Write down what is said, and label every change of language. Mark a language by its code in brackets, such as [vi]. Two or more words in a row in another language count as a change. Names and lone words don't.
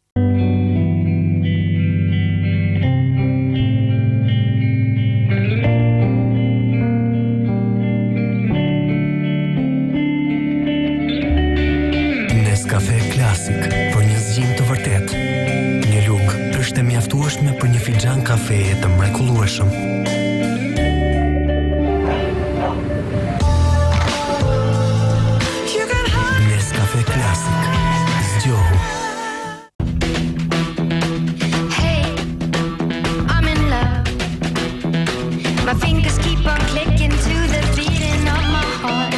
[sq] Kafe klasik për një zgjim të vërtet. Një lugë është e mjaftueshme për një fixhan kafeje të mrekullueshëm. Nescafe klasik. Zgjohu. [en] Hey, I'm in love. My fingers keep on clicking to the beating of my heart.